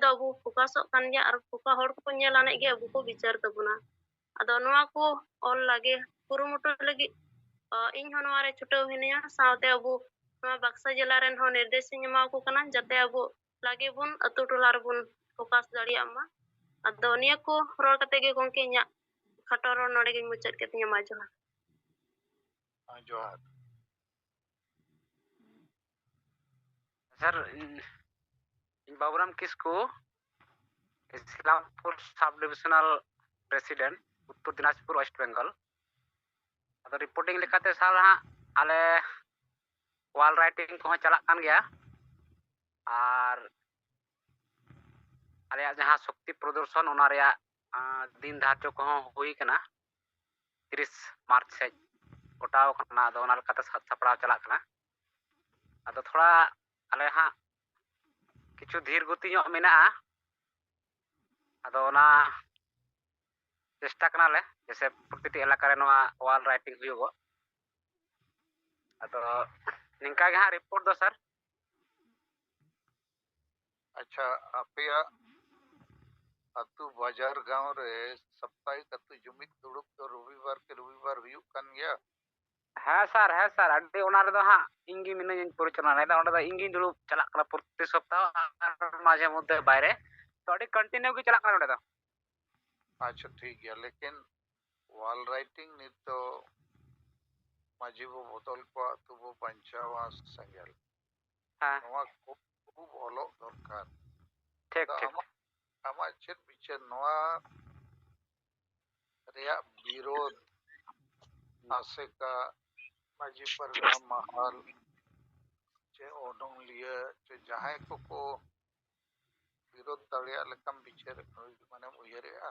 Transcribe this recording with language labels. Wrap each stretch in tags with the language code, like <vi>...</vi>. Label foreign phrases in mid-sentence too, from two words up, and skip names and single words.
<sat>ᱟᱵᱚ ᱯᱷᱳᱠᱟᱥᱚᱜ ᱠᱟᱱ ᱜᱮᱭᱟ ᱟᱨ ᱚᱠᱟ ᱦᱚᱲ ᱠᱚᱠᱚ ᱧᱮᱞ ᱟᱱᱮᱡ ᱜᱮ ᱟᱵᱚ ᱠᱚ ᱵᱤᱪᱟᱹᱨ ᱛᱟᱵᱚᱱᱟ᱾ ᱟᱫᱚ ᱱᱚᱣᱟ ᱠᱚ ᱚᱞ ᱞᱟᱜᱮ ᱠᱩᱨᱩᱢᱩᱴᱩ ᱞᱟᱹᱜᱤᱫ ᱤᱧ ᱦᱚᱸ ᱱᱚᱣᱟ ᱨᱮ ᱪᱷᱩᱴᱟᱹᱣ ᱦᱤᱱᱟᱹᱧᱟ, ᱥᱟᱶᱛᱮ ᱟᱵᱚ ᱱᱚᱣᱟ ᱵᱟक्ᱥᱟ ᱡᱮᱞᱟ ᱨᱮᱱ ᱦᱚᱸ ᱱᱤᱨᱫᱮᱥᱤᱧ ᱮᱢᱟᱣᱟᱠᱚ ᱠᱟᱱᱟ ᱡᱟᱛᱮ ᱟᱵᱚ ᱞᱟᱜᱮ ᱵᱚᱱ ᱟᱛᱳ ᱴᱚᱞᱟ ᱨᱮᱵᱚᱱ ᱯᱷᱳᱠᱟᱥ ᱫᱟᱲᱮᱭᱟᱜ ᱢᱟ᱾ ᱟᱫᱚ ᱱᱤᱭᱟᱹ ᱠᱚ ᱨᱚᱲ ᱠᱟᱛᱮ ᱜᱮ ᱜᱚᱝᱠᱮ ᱤᱧᱟᱹᱜ ᱠᱷᱟᱴᱚ ᱨᱚᱲ ᱱᱚᱰᱮ ᱜᱤᱧ ᱢᱩᱪᱟᱹᱫ ᱠᱮᱫ ᱛᱤᱧᱟ᱾ ᱢᱟ ᱡᱚᱦᱟᱨ᱾ ᱡᱚᱦᱟᱨ᱾ ᱥᱟᱨ ᱵᱟᱵᱩᱨᱟᱢ ᱠᱤᱥᱠᱩ,</sat> <en>Islampur sub divisional president, Uttar Dinajpur West Bengal.</en> <sat>ᱟᱫᱚ রিপোর্টিং লেখাতে স্যার হাᱸᱜ আলে</sat> <en>wall writing</en> <sat>ᱠᱚᱦᱚᱸ ᱪᱟᱞᱟᱜ ᱠᱟᱱ ᱜᱮᱭᱟ ᱟᱨ ᱟᱞᱮᱭᱟᱜ ᱡᱟᱦᱟᱸ ᱥᱚᱠᱛᱤ ᱯᱨᱚᱫᱚᱨᱥᱚᱱ ᱚᱱᱟ ᱨᱮᱭᱟᱜ ᱫᱤᱱ ᱫᱷᱟᱨᱡᱚ ᱠᱚᱦᱚᱸ ᱦᱩᱭ ᱠᱟᱱᱟ, 30 ᱢᱟᱨᱪ ᱥᱮᱡ ᱜᱚᱴᱟᱣ ᱠᱟᱱᱟ। ᱟᱫᱚ ᱚᱱᱟ ᱞᱮᱠᱟᱛᱮ ᱥᱟᱹᱛ ᱥᱟᱯᱲᱟᱣ ᱪᱟᱞᱟᱜ ᱠᱟᱱᱟ। ᱟᱫᱚ ᱛᱷᱚᱲᱟ ᱟᱞᱮ ᱦᱟᱸᱜ ᱠᱤᱪᱷᱩ ᱫᱷᱤᱨ ᱜᱚᱛᱤ ᱧᱚᱜ ᱢᱮᱱᱟᱜᱼᱟ। ᱟᱫᱚ ᱚᱱᱟ ᱪᱮᱥᱴᱟ ᱠᱟᱱᱟᱞᱮ ᱡᱮᱥᱮ ᱯᱨᱚᱛᱤᱴᱤ ᱮᱞᱟᱠᱟ ᱨᱮ ᱱᱚᱣᱟ</sat> <en>wall writing</en> <sat>ᱦᱩᱭᱩᱜᱚᱜ। ᱟᱫᱚ ᱱᱤᱝᱠᱟ ᱜᱮ ᱦᱟᱸᱜ ᱨᱤᱯᱳর্ᱴ ᱫᱚ ᱥᱟᱨ। ᱟᱪᱪᱷᱟ, ᱟᱯᱮᱭᱟᱜ ᱟᱛᱳ ᱵᱟᱡᱟᱨ ᱜᱟᱶ ᱨᱮ ᱥᱟᱯᱛᱟᱦᱤᱠ ᱟᱛᱳ ᱡᱩᱢᱤᱫ ᱫᱩᱲᱩᱵ ᱫᱚ ᱨᱚᱵᱤᱵᱟᱨ ᱠᱮ ᱨᱚᱵᱤᱵᱟᱨ ᱦᱩᱭᱩᱜ ᱠᱟᱱ ᱜᱮᱭᱟ? ᱦᱮᱸ ᱥᱟᱨ ᱟᱹᱰᱤ ᱚᱱᱟ ᱨᱮᱫᱚ ᱦᱟᱸᱜ ᱤᱧ ᱜᱮ ᱢᱤᱱᱟᱹᱧᱟ ᱯᱚᱨᱤᱪᱟᱞᱚᱱᱟᱭᱮᱫᱟ। ᱚᱸᱰᱮ ᱫᱚ ᱤᱧ ᱜᱤᱧ ᱫᱩᱲᱩᱵ ᱪᱟᱞᱟᱜ ᱠᱟᱱᱟ ᱯᱨᱚᱛᱤ ᱥᱚᱯᱛᱟᱦᱚ ᱟᱨ</sat> <bn>ᱢᱟঝে মধ্যে বাইরে।</bn> <sat>তো ᱟᱹᱰᱤ ᱠᱚᱱᱴᱤᱱᱤᱭᱩ ᱜᱮ ᱪᱟᱞᱟᱜ ᱠᱟᱱᱟ ᱱᱚᱰᱮ ᱫᱚ। ᱟᱪᱪᱷᱟ ᱴᱷᱤক ᱜᱮᱭᱟ, ᱞᱮᱠᱤᱱ</sat> <en>wall writing</en> <sat>ᱱᱤᱛ ᱫᱚ ᱢᱟᱺᱡᱷᱤ ᱵᱚ ᱵᱚᱫᱚᱞ ᱠᱚᱣᱟ, ᱟᱛᱳ ᱵᱚ ᱵᱟᱧᱪᱟᱣᱟ ᱥᱮᱸᱜᱮᱞ, ᱦᱮᱸ ᱱᱚᱣᱟ ᱠᱷᱩᱵ ᱚᱞᱚᱜ ᱫᱚᱨᱠᱟর। ᱴᱷᱤᱠ ᱟᱫᱚ ᱴᱷᱤক। ᱟᱢᱟᱜ ᱪᱮᱫ ᱵᱤᱪᱟᱹᱨ ᱱᱚᱣᱟ ᱨᱮᱭᱟᱜ ᱵᱤᱨᱳধ ᱟᱥᱮᱠᱟ ᱢᱟᱺᱡᱷᱤ ᱯᱟᱨᱜᱟᱱᱟ ᱢᱟᱦᱟᱞ ᱪᱮ ᱚᱱᱚᱞᱤᱭᱟᱹ ᱪᱮ ᱡᱟᱦᱟᱸᱭ ᱠᱚᱠᱚ ᱵᱤᱨᱳধ ᱫᱟᱲᱮᱭᱟᱜ ᱞᱮᱠᱟᱢ ᱵᱤᱪᱟᱹᱨ ᱢᱟᱱᱮᱢ ᱩᱭᱦᱟᱹᱨᱮᱜᱼᱟ?</sat>